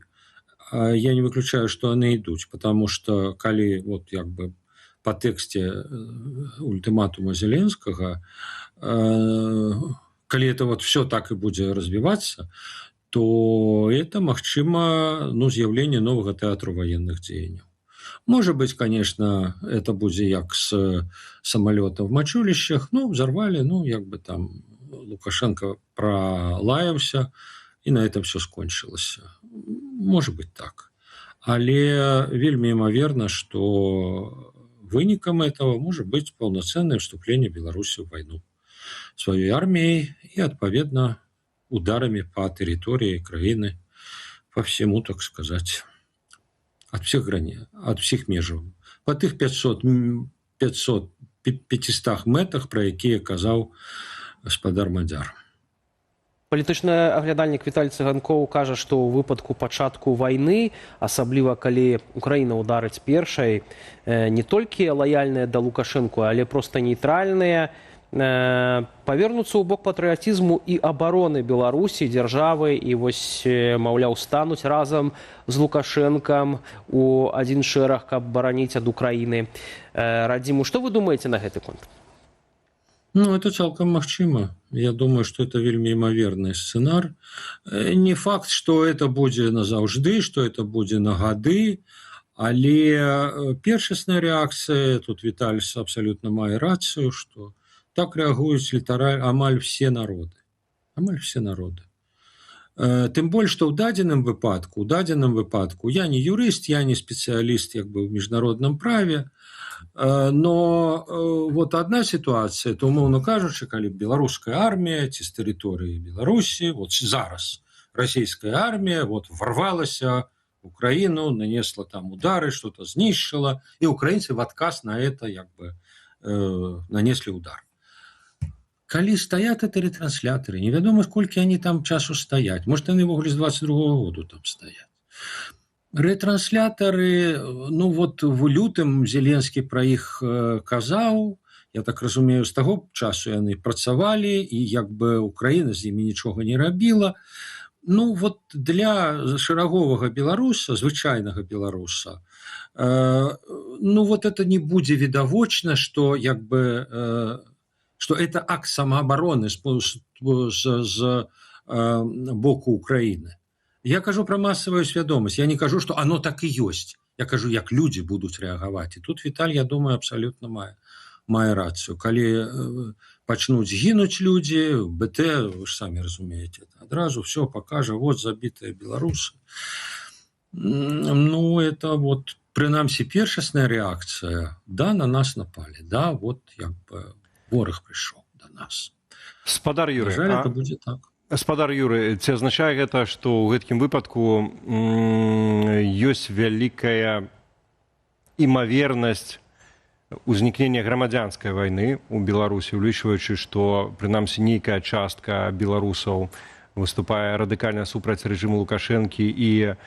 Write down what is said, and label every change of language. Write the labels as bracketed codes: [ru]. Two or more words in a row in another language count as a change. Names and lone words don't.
[be] Я не выключаю, што яны ідуць, [ru] потому што [be] калі вот як бы по тэксце ультиматума Зеленскага, калі [ru] это вот все так и [be] будзе развиваться, то это, магчыма, з'яўленне новага тэатру военных дзеянняў. [ru] Может быть, конечно, это будзе як с самолета в мачулищах, взорвали, як бы там Лукашенко пролаявся, и на этом все скончилось. Может быть так. [be] Але вельмі імаверна, [ru] что вынікам этого может быть полноценное вступление Беларуси в войну своей армией и, отповедно, ударами по территории краины, по всему, так сказать, от всех границ, от всех межаў. [be] По тых 500 метрах, про якія казаў гаспадар Мадзяр. Палітычны аглядальнік Віталій Цыганкоў кажа, што ў выпадку пачатку вайны, асабліва калі Украіна ўдарыць першай, не толькі лаяльныя да Лукашэнку, але проста нейтральныя, павернуцца ў бок патрыятызму і абароны Беларусі, дзяржавы, і вось, маўляў, стануць разам з Лукашэнкам у адзін шэраг, каб бараніць ад Украіны. Радзіму, што вы думаеце на гэты конт? Это цалкам магчыма. [ru] Я думаю, что это вельмі імаверны сцэнар. [be] Не факт, что это будзе назаўжды, что это будзе на гады, але першасная реакция, тут Віталій абсолютно мае рацыю, что так реагуюць амаль все народы. Амаль все народы. Тым больш, што ў дадзеным выпадку, я не юрыст, я не спецыяліст як бы ў міжнародным праве, [ru] но вот одна ситуация, то, [be] умоўна кажучы, калі беларуская армія ці з тэрыторыі Беларусі, вот зараз расійская армія [ru] вот ворвалася в Украину, нанесла там удары, [be] что-то знішчыла, [ru] и украинцы в отказ на это [be] як бы нанесли удар. Калі стаят это ретранслятары, невядома, сколькі они там часу стаять. [ru] Может, они ввогуле з 22-го году там стоят. [be] Ретранслятары, вот в лютым Зеленскі про іх казаў, я так разумею, з таго часу яны працавалі, і як бы Украіна з імі нічога не рабіла. Вот для шэраговага беларуса, звычайнага беларуса, вот это не будзе відавочна, што як бы что это акт самообороны з боку Украины. Я кажу про массовую свядомасць, я не кажу, [ru] что оно так и есть. Я кажу, як люди будут реагировать. [be] И тут Віталь, я думаю, абсолютно мае рацию. Калі пачнуць гінуць люди, БТ, вы ж самі разумеете, адразу все покажа, вот забитые белорусы. [ru] Это вот, [be] прынамсі, першасная реакция. [ru] Да, на нас напали. Да, вот як бы вораг пришел до нас. [be] Спадар Юрый, [ru] это будет так. [be] Спадар Юрый, ці азначае гэта, што ў гэткім выпадку ёсць вялікая імавернасць узнікнення грамадзянскай вайны ў Беларусі, улічваючы, што прынамсі нейкая частка беларусаў выступае радыкальна супраць рэжыму Лукашэнкі і